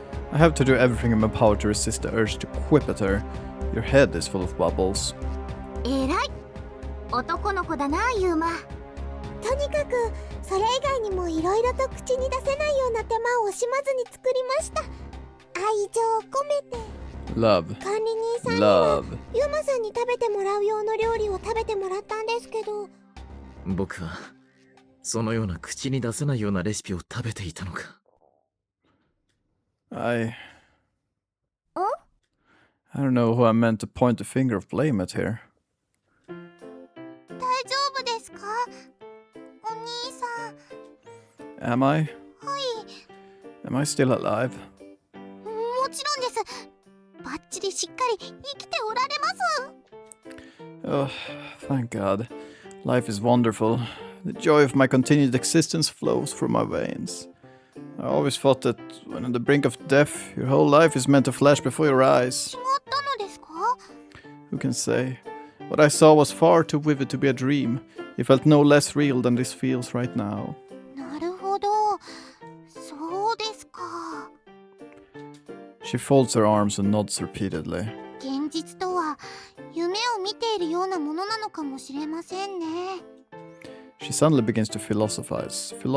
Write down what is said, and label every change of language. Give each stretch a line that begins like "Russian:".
English: I have to do everything in my power to resist the urge to quip at her. Your head is full of bubbles.
Japanese: えらい男の子だな、ユーマ。とにかくそれ以外にもいろいろと口に出せないような手間を惜しまずに作りました。愛情を込めて。
English: Love.
Japanese: 管理人さんには
English: Love.
Japanese: ユーマさんに食べてもらう用の料理を食べてもらったんですけど。僕はそのような口に出せないようなレシピを食べていたのか。
English: I don't know who I meant to point the finger of blame at here.
Japanese: 大丈夫ですか、お兄さん。
English: Am I?
Japanese: はい。
English: Am I still alive?
Japanese: もちろんです。バッチリしっかり生きておられます。
English: Oh, thank God. Life is wonderful. The joy of my continued existence flows through my veins. I always thought that when on the brink of death, your whole life is meant to flash before your eyes.
Japanese: 違ったのですか？
English: Who can say? What I saw was far too vivid to be a dream. It felt no less real than this feels right now.
Japanese: なるほど。そうですか。
English: She folds her arms and nods repeatedly.
Japanese: 現実とは夢を見ているようなものなのかもしれませんね。
English: She suddenly begins to philosophize.